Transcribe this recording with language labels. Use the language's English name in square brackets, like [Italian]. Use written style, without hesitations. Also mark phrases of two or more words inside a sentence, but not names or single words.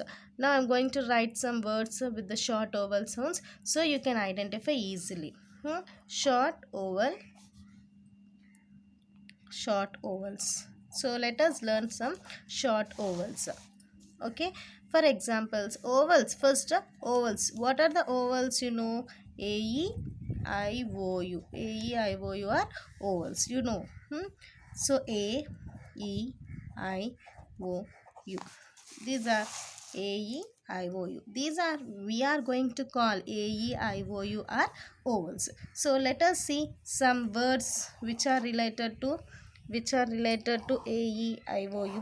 [English] Now I'm going to write some words with the short vowel sounds so you can identify easily. Short vowel, short vowels. So let us learn some short vowels. Okay, for examples, vowels. First, vowels. What are the vowels? A, E, I, O, U. A, E, I, O, U are vowels. So A, E, I, O, U. These are A, E, I, O, U. These are we are going to call A, E, I, O, U are vowels. So let us see some words which are related to A, E, I, O, U.